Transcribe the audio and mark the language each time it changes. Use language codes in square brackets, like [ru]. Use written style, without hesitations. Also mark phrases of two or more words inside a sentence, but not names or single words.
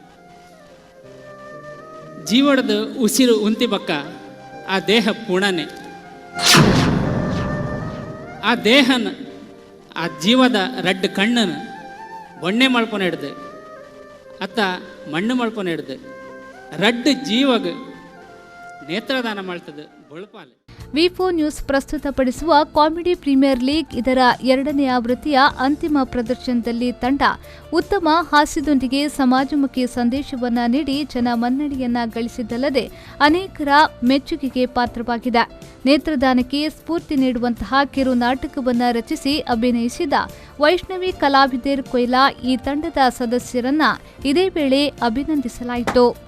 [tcy] ಜೀವಡದ ಉಸಿರು ಉಂತಿ ಬಕ್ಕ ಆ ದೇಹ ಪುಣನೆ ಆ ದೇಹನ ಆ ಜೀವದ ರಡ್ಡು ಕಣ್ಣನ್ನು ಬೊಣ್ಣೆ ಮಳ್ಪೊನ ಹಿಡ್ದು ಅತ್ತ ಮಣ್ಣು ಮಳ್ಪೊನ ಹಿಡ್ದು ರಡ್ಡು ಜೀವಗ ನೇತ್ರದಾನ ಮಾಡ್ತದೆ ಬೊಳ್ಪಾಲೆ. [kn] ವಿ4 ನ್ಯೂಸ್ ಪ್ರಸ್ತುತಪಡಿಸುವ ಕಾಮಿಡಿ ಪ್ರೀಮಿಯರ್ ಲೀಗ್ ಇದರ 2ನೇ ಆವೃತ್ತಿಯ ಅಂತಿಮ ಪ್ರದರ್ಶನದಲ್ಲಿ ತಂಡ ಉತ್ತಮ ಹಾಸ್ಯದೊಂದಿಗೆ ಸಮಾಜಮುಖಿ ಸಂದೇಶವನ್ನ ನೀಡಿ ಜನಮನ್ನಣೆಯನ್ನ ಗಳಿಸಿದ್ದಲ್ಲದೆ ಅನೇಕರ ಮೆಚ್ಚುಗೆಗೆ ಪಾತ್ರವಾಗಿದೆ. ನೇತ್ರದಾನಕ್ಕೆ ಸ್ಫೂರ್ತಿ ನೀಡುವಂತಹ ಕಿರು ನಾಟಕವನ್ನ ರಚಿಸಿ ಅಭಿನಯಿಸಿದ ವೈಷ್ಣವಿ ಕಲಾವಿದರು ಕೊಯ್ಲ ಈ ತಂಡದ ಸದಸ್ಯರನ್ನ ಇದೇ ವೇಳೆ ಅಭಿನಂದಿಸಲಾಯಿತು.